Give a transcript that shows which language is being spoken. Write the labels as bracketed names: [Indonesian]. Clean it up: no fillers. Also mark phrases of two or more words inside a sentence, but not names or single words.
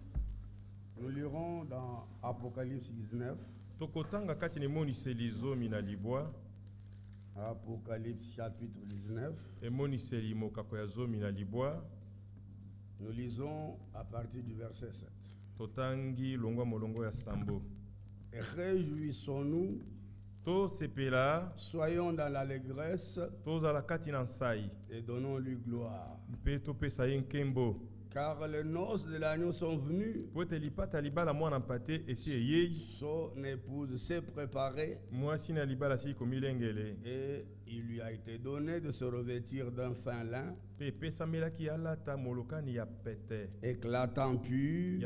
[French] Nous lirons dans Apocalypse 19. [Lingala] Tokotanga kati ne moniseli zomi na libwa. [French] Apocalypse chapitre 19. [Lingala] E moniseli mokako ya zomi na libwa. [French] Nous lisons à partir du verset 7. [Lingala] Totangi longwa molongo ya sambo. [French] Et réjouissons-nous. [Lingala] To sepela. [French] Soyons dans l'allégresse. [Lingala] To zala kati na nsai. [French] Et donnons-lui gloire. [Lingala] Mpe to pesa ye nkembo. [French] Car les noces de l'agneau sont venues. Son épouse s'est préparée. Et il lui a été donné de se revêtir d'un fin lin éclatant pur.